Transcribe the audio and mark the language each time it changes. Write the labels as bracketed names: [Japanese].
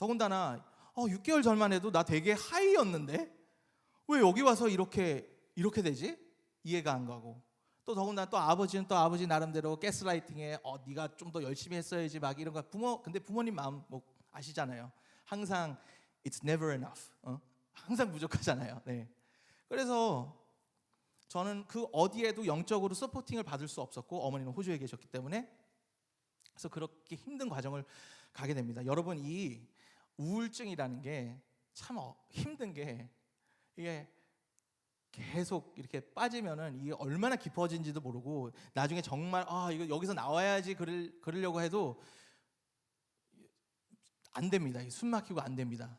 [Korean] 더군다나 6개월 전만 해도 나 되게 하이였는데 왜 여기 와서 이렇게 되지? 이해가 안 가고, 또 더군다나 또 아버지는 또 아버지 나름대로 가스라이팅에 네가 좀 더 열심히 했어야지 막 이런 거. 근데 부모님 마음 뭐 아시잖아요. 항상 [English] it's never enough. [Korean] 항상 부족하잖아요. 네. 그래서 저는 그 어디에도 영적으로 서포팅을 받을 수 없었고, 어머니는 호주에 계셨기 때문에, 그래서 그렇게 힘든 과정을 가게 됩니다. 여러분, 이 우울증이라는 게 참 힘든 게, 이게 계속 이렇게 빠지면은 이게 얼마나 깊어진지도 모르고 나중에 정말 이거 여기서 나와야지 그러려고 해도 안 됩니다. 숨 막히고 안 됩니다.